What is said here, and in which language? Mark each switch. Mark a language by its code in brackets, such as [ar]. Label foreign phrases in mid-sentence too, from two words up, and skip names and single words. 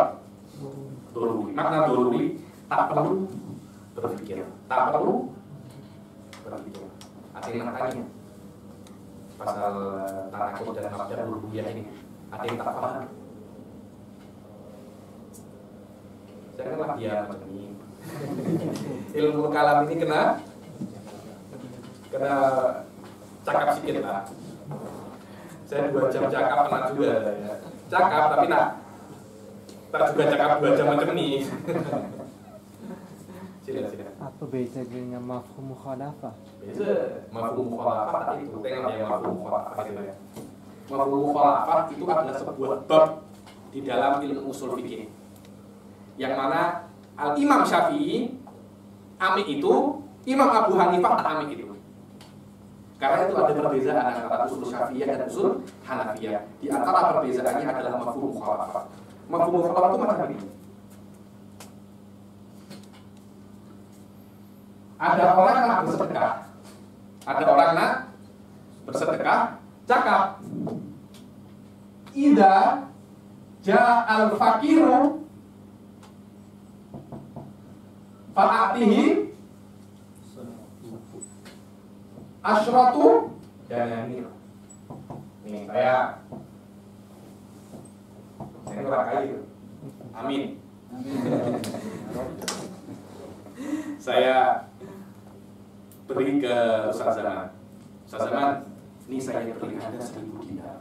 [ms] Makna doruri tak perlu berpikir, tak perlu berpikir. Ada yang tanya pasal tanakut dan [ar] مبدأ الألوهية [ms] ini, ada yang tak paham. Saya kan dia ini ilmu kalam ini Kena cakap sedikit lah. Saya 2 jam cakap pernah juga ya. Cakap tapi tak juga cakap 2 jam macam ini. Sila. Apa beza dengan [ar] مفهوم المخالفة? [ms] Beza. [ar] مفهوم المخالفة [ms] tadi itu tengok yang [ar] مفهوم المخالفة [ms] itu ya. [ar] مفهوم المخالفة [ms] itu adalah sebuah bab di dalam ilmu usul fikih. Yang mana Al-Imam Syafi'i amik itu, Imam Abu Hanifah tak amik itu. Karena itu ada perbedaan antara usul Syafi'iyah dan usul Hanafiyah. Di antara perbezaannya adalah [ar] مفهوم المخالفة. مفهوم المخالفة [ms] itu macam ini. Ada orang nak bersedekah. Ada orang nak bersedekah, cakap. [ar] إذا جاء الفقير فأعطه عشرة دنانير. [ms] Nih saya orang kaya. Amin. Saya beri ke Ustaz Zaman. Ustaz Zaman, ini saya beri Anda 1000 dinar.